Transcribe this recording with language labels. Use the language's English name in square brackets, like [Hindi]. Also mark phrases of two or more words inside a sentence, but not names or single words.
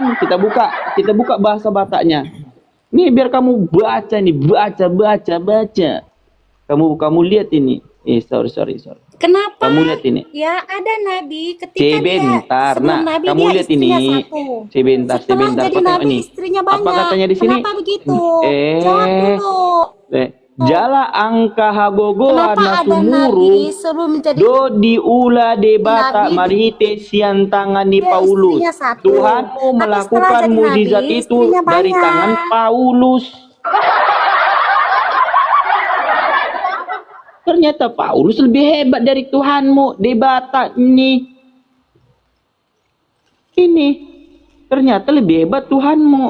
[Indonesian] Kita buka bahasa Bataknya. Nih biar kamu baca nih, baca. Kamu lihat ini. Sorry. Kenapa? Kamu lihat ini. Ya, ada Nabi ketika Sebentar, dia sebelum nak. Nabi Kamu dia lihat istrinya ini. satu. Sebentar. Setelah Kau jadi tengok Nabi ini. istrinya Apa banyak. katanya di sini? Kenapa begitu? Jawab dulu. [Batak Toba] Jala angka hagogo [Indonesian] Kenapa [Batak Toba] na [Indonesian] ada Nabi [Batak Toba] sumuru [Indonesian] sebelum menjadi [Batak Toba] do diula debata [Indonesian] Nabi, [Batak Toba] marite sian tangani [Indonesian] dia [Batak Toba] Paulus. [Indonesian] istrinya satu. Tuhanmu Tapi setelah melakukan jadi mujizat Nabi, itu istrinya dari banyak. tangan Paulus. Ternyata Paulus lebih hebat dari Tuhanmu. Debata ini. Ternyata lebih hebat Tuhanmu.